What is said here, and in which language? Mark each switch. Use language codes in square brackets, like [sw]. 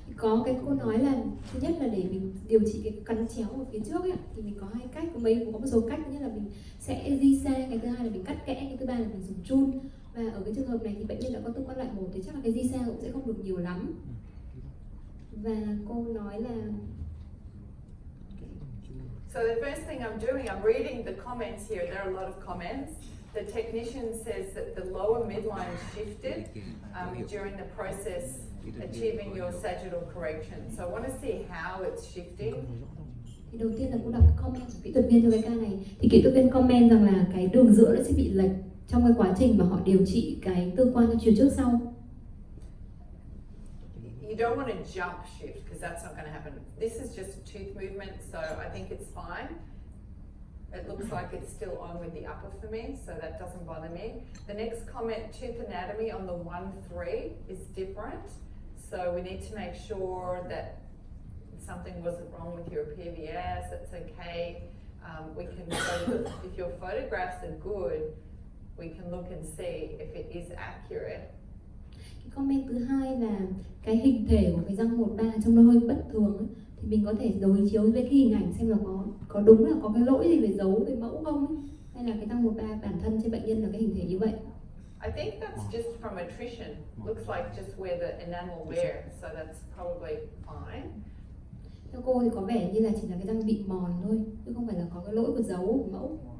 [vi] Có cái cô nói là thứ nhất là để mình điều trị cái cắn chéo ở phía trước ấy, thì mình có hai cách, có một số cách. Thứ nhất là mình sẽ di xa, cái thứ hai là mình cắt kẽ, cái thứ ba là mình dùng chun. Và ở cái trường hợp này thì bệnh nhân đã có tương quan loại 1 thì chắc là cái di xa cũng sẽ không được nhiều lắm. Và cô nói là [en] So the first thing I'm doing, I'm reading the comments here. There are a lot of comments. The technician says that the lower midline shifted during the process achieving your sagittal correction. So I want to see how it's shifting. [vi] Thì đầu tiên là cô đọc cái comment của kỹ thuật viên cho cái ca này. Thì kỹ thuật viên comment rằng là cái đường giữa nó sẽ bị lệch trong cái quá trình mà họ điều trị cái tương quan cho chiều trước sau. [en] You don't want to jump shift because that's not going to happen. This is just a tooth movement, so I think it's fine. It looks like it's still on with the upper for me, so that doesn't bother me. The next comment, tooth anatomy on the 1-3 is different. So we need to make sure that something wasn't wrong with your PVS, that's okay. We can if your photographs are good, we can look and see if it is accurate. [vi] Cái comment thứ hai là cái hình thể của cái răng 1-3 trong nó hơi bất thường ấy. Thì mình có thể đối chiếu với cái hình ảnh xem là có đúng là có cái lỗi gì về dấu về mẫu không ấy. Hay là cái răng 1-3 bản thân trên bệnh nhân là cái hình thể như vậy. [en] I think that's just from attrition. Looks like just where the enamel wear, so that's probably fine. [vi] Theo cô thì có vẻ như là chỉ là cái răng bị mòn thôi, chứ không phải là có cái lỗi của dấu của mẫu.